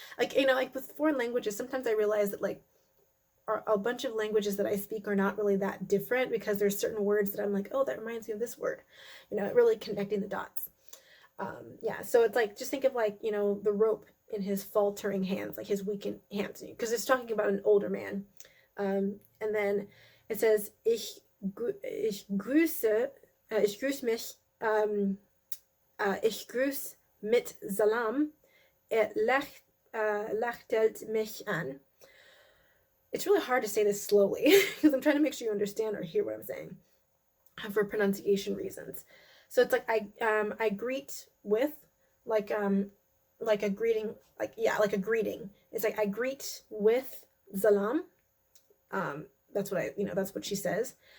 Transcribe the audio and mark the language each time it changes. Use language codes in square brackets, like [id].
[en] Like, like with foreign languages, sometimes I realize that like a bunch of languages that I speak are not really that different, because there's certain words that I'm like, oh, that reminds me of this word, really connecting the dots. Yeah, so it's like, just think of like, the rope in his faltering hands, like his weakened hands, because it's talking about an older man. And then it says, [de] ich grüße mich, ich grüße mit Salam, lächelt mich an. [en] it's really hard to say this slowly because I'm trying to make sure you understand or hear what I'm saying for pronunciation reasons. So it's like I greet with like a greeting, like a greeting. It's like I greet with salam. That's what that's what she says.